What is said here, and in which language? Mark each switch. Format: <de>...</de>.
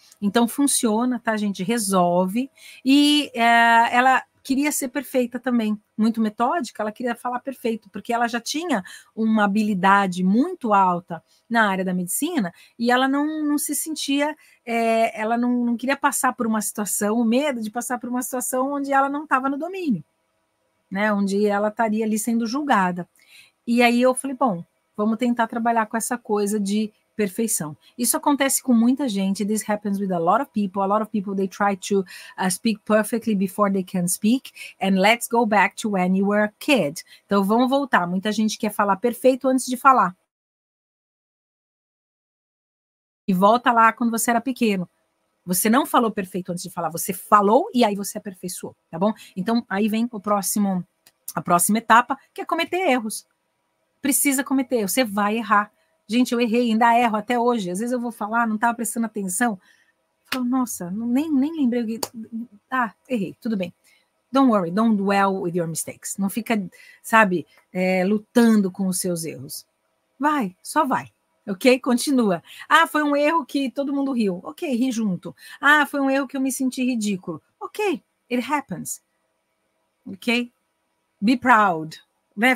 <pt>Então, funciona, tá, gente? Resolve. E ela queria ser perfeita também, muito metódica, ela queria falar perfeito, porque ela já tinha uma habilidade muito alta na área da medicina e ela não se sentia, ela não queria passar por uma situação, o medo de passar por uma situação onde ela não estava no domínio, né? Onde ela estaria ali sendo julgada. E aí eu falei, bom, vamos tentar trabalhar com essa coisa de perfeição. Isso acontece com muita gente.</pt> <en>This happens with a lot of people. A lot of people, they try to speak perfectly before they can speak. And let's go back to when you were a kid.</en> <pt>Então, vamos voltar. Muita gente quer falar perfeito antes de falar. E volta lá quando você era pequeno. Você não falou perfeito antes de falar, você falou e aí você aperfeiçoou, tá bom? Então, aí vem a próxima etapa, que é cometer erros. Precisa cometer erros, você vai errar. Gente, eu errei, ainda erro até hoje. Às vezes eu vou falar, não estava prestando atenção. Falo, nossa, nem lembrei. Errei, tudo bem.</pt> <en>Don't worry, don't dwell with your mistakes.</en> <pt>Não fica, sabe, lutando com os seus erros. Vai, só vai. Ok? Continua. Foi um erro que todo mundo riu. Ok, ri junto. Foi um erro que eu me senti ridículo.</pt> <en>Ok, it happens. Ok? Be proud. Né?</en>